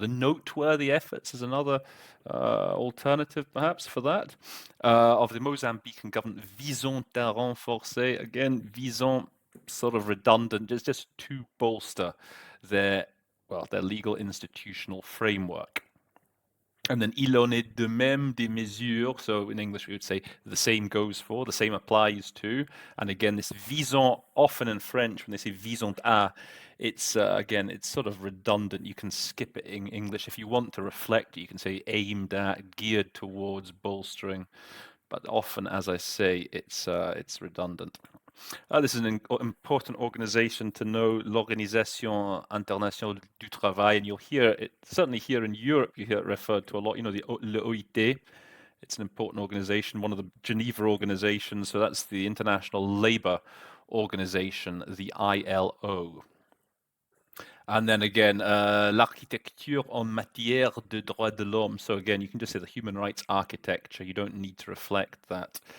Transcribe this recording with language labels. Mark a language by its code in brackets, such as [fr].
[en] The noteworthy efforts is another alternative, perhaps, for that. Of the Mozambican government, [fr] visant à renforcer. [en] Again, visant, sort of redundant, just to bolster their legal institutional framework. And then [fr] il en est de même des mesures. [en] So in English, we would say the same goes for, the same applies to. And again, this visant, often in French, when they say [fr] visant à, [en] it's again, it's sort of redundant. You can skip it in English. If you want to reflect, you can say aimed at, geared towards, bolstering. But often, as I say, it's redundant. This is an important organization to know, l'Organisation Internationale du Travail, and you'll hear it, certainly here in Europe, you hear it referred to a lot, the l'OIT. It's an important organization, one of the Geneva organizations, so that's the International Labour Organization, the ILO. And then again, [fr] l'architecture en matière de droits de l'homme. [en] So again, you can just say the human rights architecture. You don't need to reflect that.